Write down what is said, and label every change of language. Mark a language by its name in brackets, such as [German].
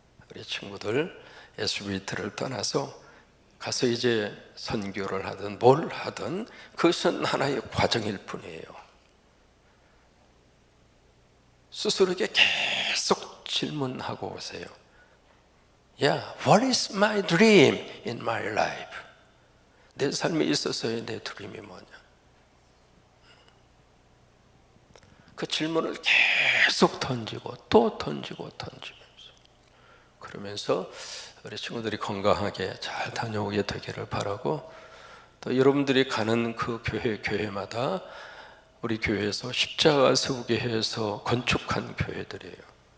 [Korean] 우리 친구들 SBT를 떠나서 가서 이제 선교를 하든 뭘 하든 그것은 하나의 과정일 뿐이에요. 스스로에게 계속 질문하고 오세요. [English] What is my dream in my life? [Korean] 내 삶에 있어서의 내 드림이 뭐냐? 그 질문을 계속 던지고 또 던지고 던지면서, 그러면서 우리 친구들이 건강하게 잘 다녀오게 되기를 바라고, 또 여러분들이 가는 그 교회마다 우리 교회에서 십자가 세우게 해서 건축한 교회들이에요.